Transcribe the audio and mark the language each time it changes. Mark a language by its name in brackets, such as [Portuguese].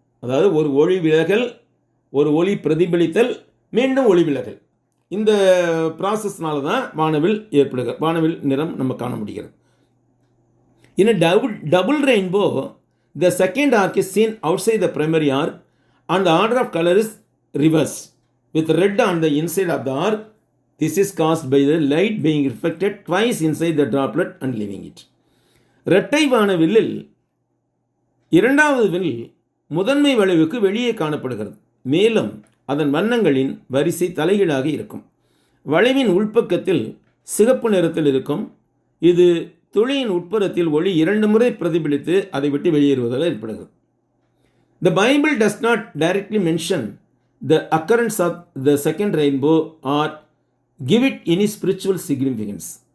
[Tamil] அதாவது ஒரு ஒளி விலகல், ஒரு ஒளி பிரதிபலித்தல், மீண்டும் ஒளிவிலகல். இந்த ப்ராசஸ்னால தான் வானவில் நிறம் நம்ம காண முடிகிறது. [English] In a double rainbow, the second arc is seen outside the primary arc and the order of color is reversed with red on the inside of the arc. This is caused by the light being reflected twice inside the droplet and leaving it. [Tamil] இரட்டை வானவில்லில் இரண்டாவது will முதன்மை வளைவுக்கு வெளியே காணப்படுகிறது. மேலும் அதன் வண்ணங்களின் வரிசை தலைகீழாக இருக்கும். வளைவின் உள்பக்கத்தில் சிகப்பு நிறத்தில் இருக்கும். இது துளியின் உட்புறத்தில் ஒளி 2 முறை பிரதிபலித்து அதை விட்டு வெளியேறுவதால் ஏற்படுகிறது. [English] The Bible does not directly mention the occurrence of the second rainbow or give it any spiritual significance.